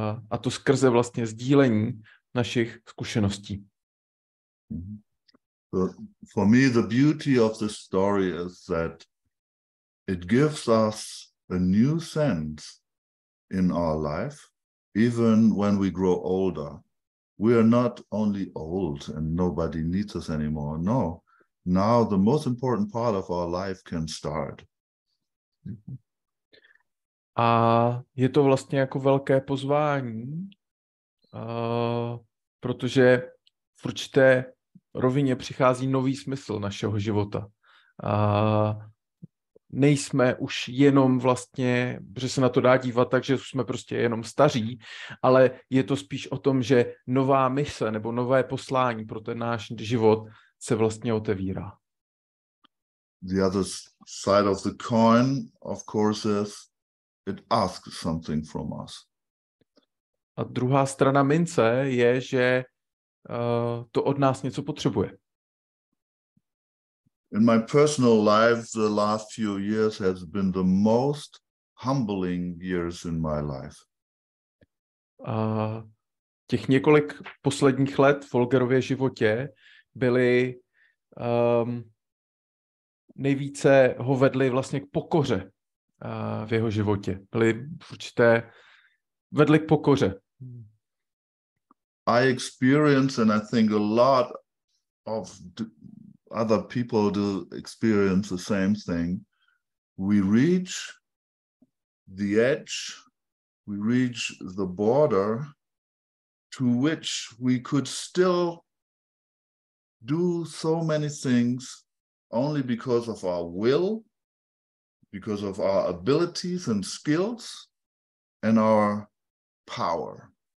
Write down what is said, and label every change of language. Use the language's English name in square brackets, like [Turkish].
[Czech] a to skrze vlastně sdílení našich zkušeností. [English] For me, the beauty of this story is that it gives us a new sense in our life, even when we grow older. We are not only old and nobody needs us anymore. No, now the most important part of our life can start. [Czech] A je to vlastně jako velké pozvání, protože v určité rovině přichází nový smysl našeho života. Nejsme už jenom vlastně, že se na to dá dívat tak, že jsme prostě jenom staří, ale je to spíš o tom, že nová mise nebo nové poslání pro ten náš život se vlastně otevírá. [English] The other side of the coin, of course, is it asks something from us. [Czech] A druhá strana mince je, že to od nás něco potřebuje. [English] In my personal life, the last few years has been the most humbling years in my life. [Czech] Těch několik posledních let v Holgerově životě byly nejvíce ho vedli vlastně k pokoře v jeho životě. Byly určité vedli k pokoře. [English] I experience, and I think a lot of other people do experience the same thing. We reach the edge, we reach the border to which we could still do so many things only because of our will, because of our abilities and skills and our power.